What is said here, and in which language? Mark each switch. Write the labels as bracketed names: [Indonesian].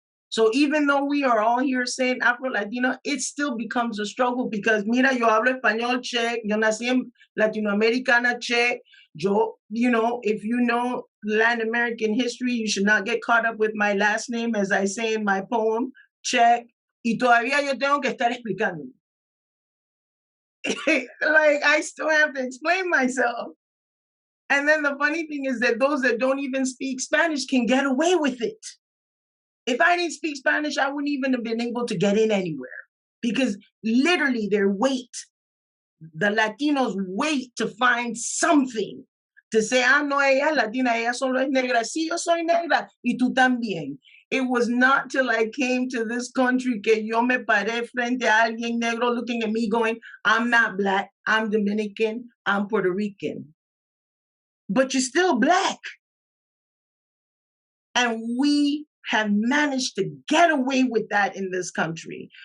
[English] So even though we are all here saying Afro-Latino, it still becomes a struggle because, mira, [Spanish] yo hablo español, [English] check. [Spanish] Yo nací en Latinoamericana, [English] check. Yo, if you know Latin American history, you should not get caught up with my last name, as I say in my poem, check. [Spanish] Y todavía yo tengo que estar explicando. [English] Like, I still have to explain myself. And then the funny thing is that those that don't even speak Spanish can get away with it. If I didn't speak Spanish, I wouldn't even have been able to get in anywhere, because literally their weight, the Latinos wait to find something to say, no, [Spanish] ella es Latina, ella solo es negra. Sí, yo soy negra, y tú también. [English] It was not till I came to this country [Spanish] que yo me paré frente a alguien negro [English] looking at me going, I'm not Black, I'm Dominican, I'm Puerto Rican. But you're still Black. And we have managed to get away with that in this country.